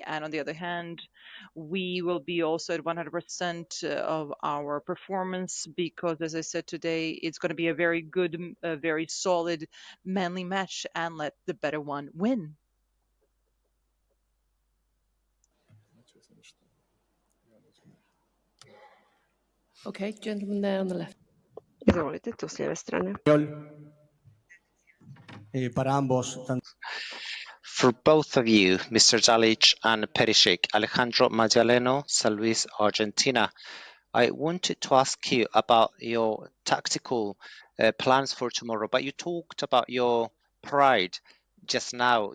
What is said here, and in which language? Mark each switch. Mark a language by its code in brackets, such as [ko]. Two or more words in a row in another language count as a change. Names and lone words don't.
[en] And on the other hand, we will be also at 100% of our performance because, as I said today, it's going to be a very good, very solid, manly match and let the better one win. Okay, gentleman there on the left. [hr] Izvolite, tu s lijeve strane. [es] Para ambos, [en] For both of you, Mr. Dalic and Perisic, Alejandro Magdaleno, San Luis, Argentina, I wanted to ask you about your tactical plans for tomorrow, but you talked about your pride just now.